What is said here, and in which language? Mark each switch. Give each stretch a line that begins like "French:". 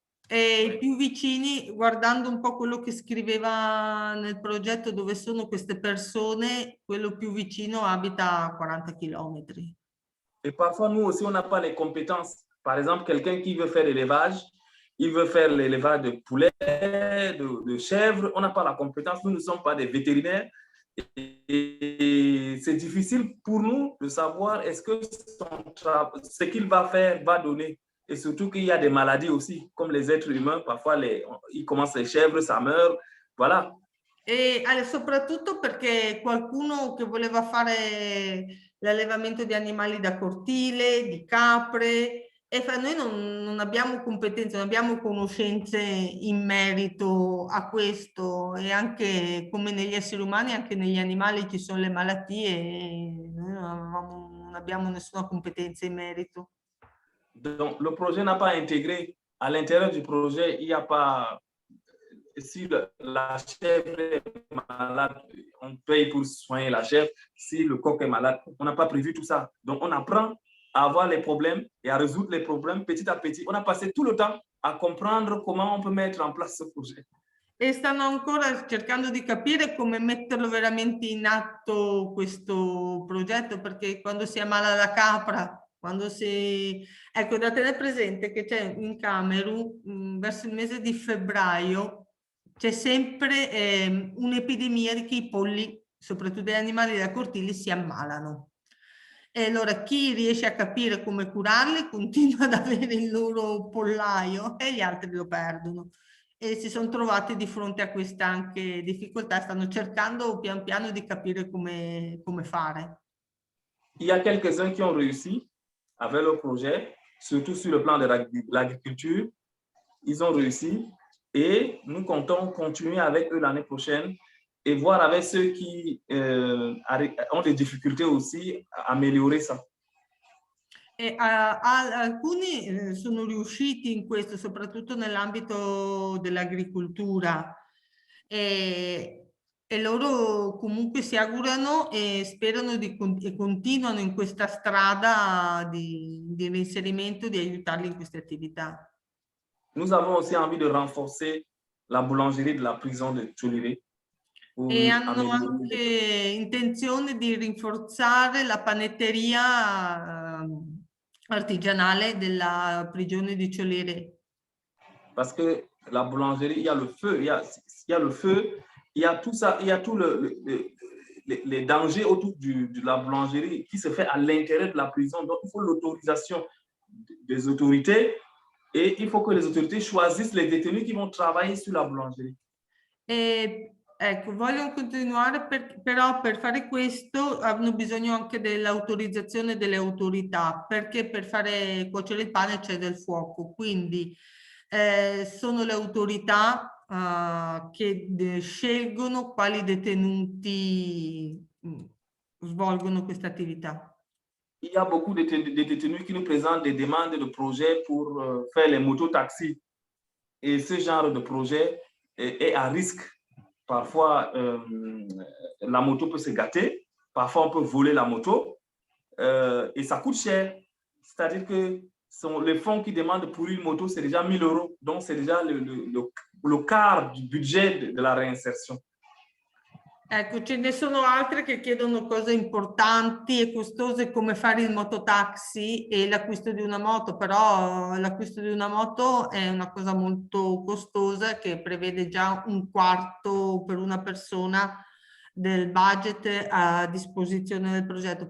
Italian: E i più vicini, guardando un po' quello che scriveva nel progetto, dove sono queste persone, quello più vicino abita a 40 km.
French: Et parfois, nous aussi, on n'a pas les compétences. Par exemple, quelqu'un qui veut faire l'élevage, il veut faire l'élevage de poulets, de chèvres, on n'a pas la compétence, nous ne sommes pas des vétérinaires. Et c'est difficile pour nous de savoir est-ce que ce qu'il va faire va donner. Et surtout qu'il y a des maladies aussi, comme les êtres humains, parfois ils commencent les chèvres, ça meurt, voilà.
Italian: E soprattutto perché qualcuno che voleva fare l'allevamento di animali da cortile, di capre, e noi non abbiamo competenze, non abbiamo conoscenze in merito a questo, e anche come negli esseri umani, anche negli animali ci sono le malattie e noi non abbiamo nessuna competenza in merito.
French: Donc, le projet n'a pas intégré. À l'intérieur du projet, il n'y a pas... Si la chèvre est malade, on paye pour soigner la chèvre. Si le coq est malade, on n'a pas prévu tout ça. Donc, on apprend à avoir les problèmes et à résoudre les problèmes petit à petit. On a passé tout le temps à comprendre comment on peut mettre en place ce projet.
Italian: E stanno ancora cercando di capire come metterlo veramente in atto questo progetto, perché quando si ammala la capra, quando si... Ecco, da tenere presente che c'è in Camerun, verso il mese di febbraio, c'è sempre un'epidemia di che i polli, soprattutto gli animali da cortili, si ammalano. E allora chi riesce a capire come curarli continua ad avere il loro pollaio e gli altri lo perdono. E si sono trovati di fronte a questa anche difficoltà, stanno cercando pian piano di capire come fare.
French: Il y a quelques-uns qui ont réussi avec le projet, surtout sur le plan de l'agriculture. Ils ont réussi et nous comptons continuer avec eux l'année prochaine et voir avec ceux qui ont des difficultés aussi à améliorer ça.
Italian: E, alcuni sono riusciti in questo, soprattutto nell'ambito dell'agricoltura, e loro comunque si augurano e sperano e continuano in questa strada di reinserimento, di aiutarli in queste attività.
French: Nous avons aussi envie de renforcer la boulangerie de la prison de Tchouliré.
Italian: E hanno anche intenzione di rinforzare la panetteria artigianale della prigione di Ciolere.
French: Parce que la boulangerie, il y a le feu, il y a le feu, il y a tout ça, il y a tout les dangers autour de la boulangerie qui se fait à l'intérieur de la prison. Donc, il faut l'autorisation des autorités et il faut que les autorités choisissent les détenus qui vont travailler sur la boulangerie.
Italian: Ecco, voglio continuare, però per fare questo hanno bisogno anche dell'autorizzazione delle autorità, perché per fare cuocere il pane c'è del fuoco, quindi sono le autorità che scelgono quali detenuti svolgono questa attività.
French: Il y a beaucoup de détenus qui nous présentent des demandes de projets pour faire les mototaxis. Et ce genre de projet est à risque. Parfois, la moto peut se gâter. Parfois, on peut voler la moto. Et ça coûte cher. C'est-à-dire que les fonds qui demandent pour une moto, c'est déjà 1 000 €. Donc, c'est déjà le quart du budget de la réinsertion.
Italian: Ecco, ce ne sono altre che chiedono cose importanti e costose come fare il mototaxi e l'acquisto di una moto, però l'acquisto di una moto è una cosa molto costosa che prevede già 1/4 per una persona del budget a disposizione del progetto.